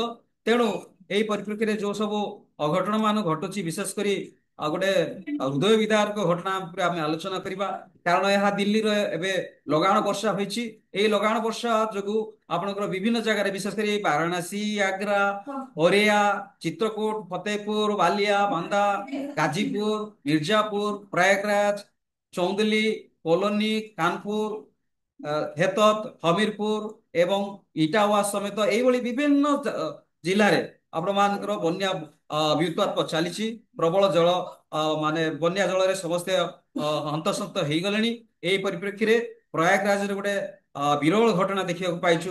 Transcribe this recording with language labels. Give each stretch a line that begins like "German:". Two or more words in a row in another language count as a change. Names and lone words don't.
Odia: ତେଣୁ ଏହି ପରିପ୍ରେକ୍ଷୀରେ ଯୋଉ ସବୁ ଅଘଟଣ ମାନ ଘଟୁଛି, ବିଶେଷ କରି ଗୋଟେ ହୃଦୟ ବିଦାରକ ଘଟଣା ଉପରେ ଆମେ ଆଲୋଚନା କରିବା। କାରଣ ଏହା ଦିଲ୍ଲୀର ଏବେ ଲଗାଣ ବର୍ଷା ହୋଇଛି। ଏହି ଲଗାଣ ବର୍ଷା ଯୋଗୁ ଆପଣଙ୍କର ବିଭିନ୍ନ ଜାଗାରେ, ବିଶେଷ କରି ବାରାଣସୀ, ଆଗ୍ରା, औरैया, चित्रकूट, फतेहपुर, बालिया, बांदा, गाजीपुर, मिर्जापुर, प्रयागराज, चौंदली, कोलोनी, कानपुर, ହେତତ, ହମିରପୁର ଏବଂ ଇଟାୱା ସମେତ ଏଇଭଳି ବିଭିନ୍ନ ଜିଲ୍ଲାରେ ଆପଣମାନଙ୍କର ବନ୍ୟା ବ୍ୟୁତ୍ପାତ ଚାଲିଛି। ପ୍ରବଳ ଜଳ ମାନେ ବନ୍ୟା ଜଳରେ ସମସ୍ତେ ହନ୍ତସନ୍ତ ହେଇଗଲେଣି। ଏହି ପରିପ୍ରେକ୍ଷୀରେ ପ୍ରୟାଗରାଜରେ ଗୋଟେ ବିରଳ ଘଟଣା ଦେଖିବାକୁ ପାଇଛୁ।